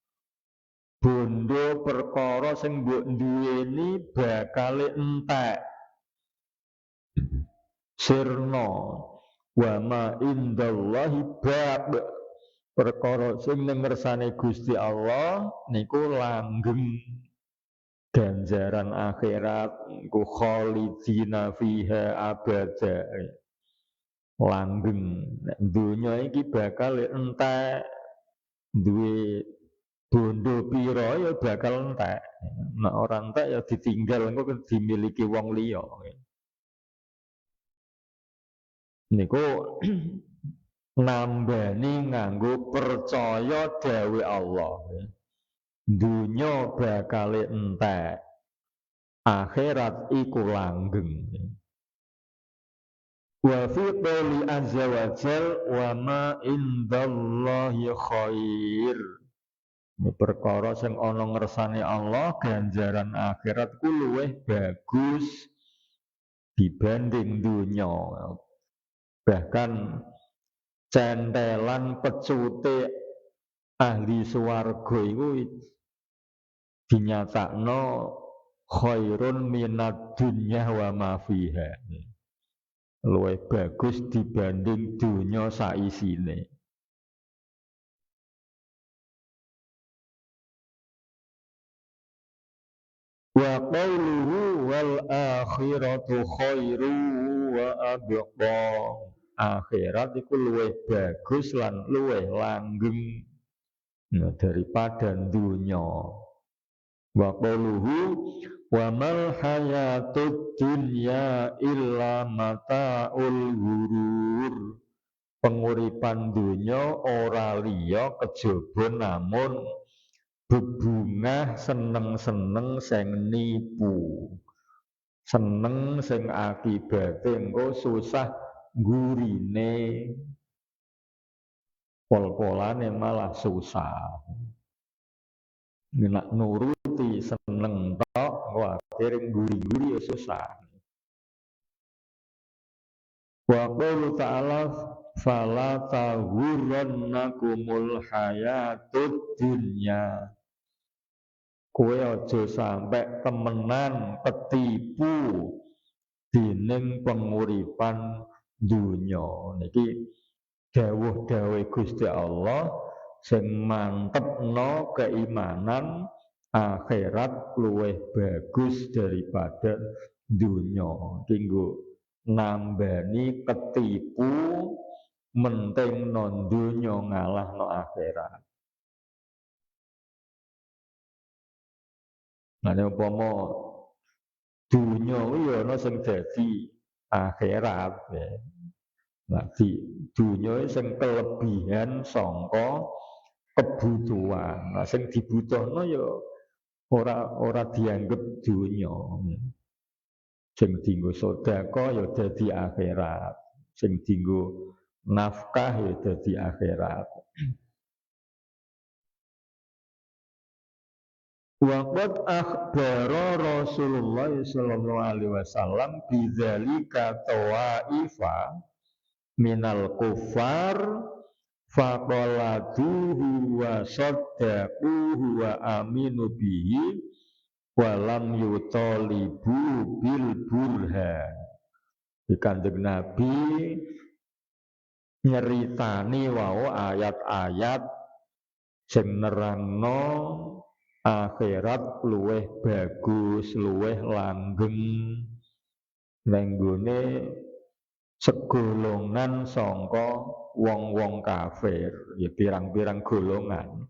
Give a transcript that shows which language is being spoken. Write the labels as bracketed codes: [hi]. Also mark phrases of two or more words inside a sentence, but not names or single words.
[jv] Bondo perkara sing mbok duweni bakal entek. [ar] Sirna وما عند الله باق. [jv] Perkara sing ning ngersane Gusti Allah niku langgeng ganjaran akhirat ku [ar] خالدين فيها أبدا. [jv] Langgeng dunya iki bakal entek. Duwe bondo pira ya bakal entek. Nek ora entek ya ditinggal engko dimiliki wong liya. Niku nambani nganggo percaya dawuh Allah. Dunya bakal entek. Akhirat iku langgeng. [ar] وفي قوله عز وجل وما عند الله خير. [jv] Perkara sing ana ngersane Allah ganjaran akhirat ku luwih bagus dibanding dunya. Bahkan centelan pecute ahli swarga iku dinyatakno [ar] خير من الدنيا وما فيها. [jv] Luwih bagus dibanding dunya saisine. [ar] وقوله والآخرة خير وأبقى. [jv] Akhirat iku luwih bagus lan luwih langgeng daripada dunya. [ar] وقوله وما الحياة الدنيا إلا متاع الغرور. [jv] Penguripan dunya ora liya kejaba namun bebungah seneng-seneng sing nipu. Seneng sing akibate engko susah gurine. Pol-polane malah susah. Nek nuruti seneng tok, wah akhire guri-guri ya susah. [ar] وقوله تعالى فلا تغرنكم الحياة الدنيا. [jv] Kowe aja sampai temenan ketipu dening penguripan dunya. Niki dawuh-dawuh Gusti Allah sing mantepno keimanan akhirat luwih bagus daripada dunya. Kanggo nambani ketipu mentingno dunya ngalahno akhirat. Nah, umpama dunya ya ana sing dadi akhirat ya. Nah, di dunya sing kelebihan sangka kebutuhan. Nah, sing dibutuhno ya ora dianggep dunya. Sing dienggo sedekah ya dadi akhirat. Sing dienggo nafkah ya dadi akhirat. [ar] وقد أخبر رسول الله صلى الله عليه وسلم بذلك طوائف من الكفار فقلدوه وصدقوه وآمنوا به ولم يطالبوا بالبرهان. [jv] Di Kanjeng Nabi nyeritani wau ayat-ayat sing nerangno akhirat luweh bagus, luweh langgeng nenggone segolongan sangka wong-wong kafir, ya pirang-pirang golongan.